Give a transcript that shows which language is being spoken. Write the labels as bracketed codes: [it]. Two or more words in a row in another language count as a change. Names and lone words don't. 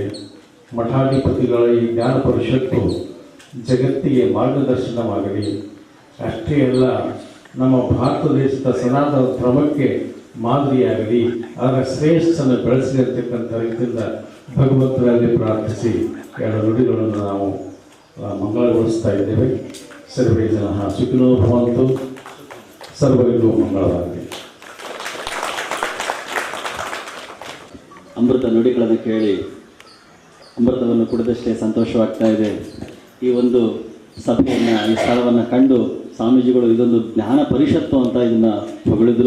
[kn] ಮಠಾಧಿಪತಿಗಳ ಈ ಜ್ಞಾನ ಪರಿಷತ್ತು ಜಗತ್ತಿಗೆ ಮಾರ್ಗದರ್ಶನವಾಗಲಿ. ಅಷ್ಟೇ ಅಲ್ಲ, ನಮ್ಮ ಭಾರತ ದೇಶದ ಸನಾತನ ಧರ್ಮಕ್ಕೆ ಮಾದರಿಯಾಗಲಿ, ಅದರ ಶ್ರೇಷ್ಠನ್ನು ಬೆಳೆಸಲಿ ಅಂತಕ್ಕಂಥ ರೀತಿಯಿಂದ ಭಗವಂತನಲ್ಲಿ ಪ್ರಾರ್ಥಿಸಿ ಎರಡು ನುಡಿಗಳನ್ನು ನಾವು ಮಂಗಳಗೊಳಿಸ್ತಾ ಇದ್ದೇವೆ. [sa] ಸರ್ವೇ ಜನಃ ಸುಖಿನೋ ಭವಂತು. [kn] ಸರ್ವರಿಗೂ ಮಂಗಳವಾಗಲಿ. ಅಮೃತ ನುಡಿಗಳನ್ನು ಕೇಳಿ ಅಮೃತವನ್ನು ಕುಡಿದಷ್ಟೇ ಸಂತೋಷವಾಗ್ತಾ ಇದೆ. ಈ ಒಂದು ಸಭೆಯನ್ನು, ಈ ಸ್ಥಳವನ್ನು ಕಂಡು ಸ್ವಾಮೀಜಿಗಳು ಇದೊಂದು ಜ್ಞಾನ ಪರಿಷತ್ತು ಅಂತ ಇದನ್ನು ಹೊಗಳಿದ್ರು.